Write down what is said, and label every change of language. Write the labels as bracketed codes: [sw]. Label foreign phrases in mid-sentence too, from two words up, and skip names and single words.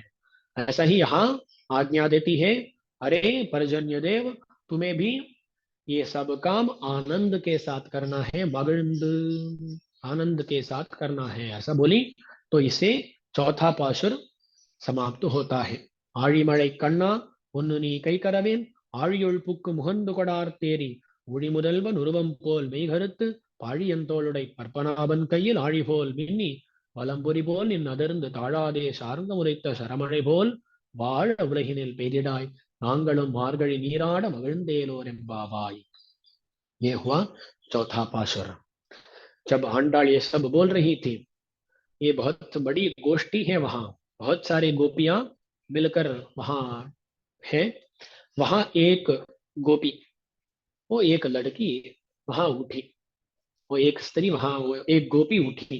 [hi] ऐसा ही यहाँ आज्ञा देती है, अरे पर्जन्य देव, तुम्हें भी ये सब काम आनंद के साथ करना है, मगिंद, आनंद के साथ करना है, ऐसा बोली। तो इसे चौथा पाशुर समाप्त होता है। [ta] ஆழிமழை கண்ணா ஒன்னு நீ கை கரவேன், ஆழியுள் புக்கு முகந்து கொடார்த்தேரி, ஊழி முதல்வன் உருவம் போல் மெய்கருத்து, பாழியந்தோளுடை பற்பனாபன் கையில் ஆழிபோல் மின்னி, வலம்புரி போல் நின் அதிர்ந்து தாழாதே சார்ந்த உரைத்த சரமழை போல் வாழ உலகினில் பெய்திடாய், நாங்களும் மார்கழி நீராட மகிழ்ந்தேலோர் எம்பாவாய்। [hi] ये हुआ चौथा पाशुर। जब आंडाळ ये सब बोल रही थी, ये बहुत बड़ी गोष्ठी है वहां, बहुत सारी गोपियां मिलकर वहां है। वहां एक गोपी, वो एक लड़की वहां उठी, वो एक स्त्री वहां, वो एक गोपी उठी।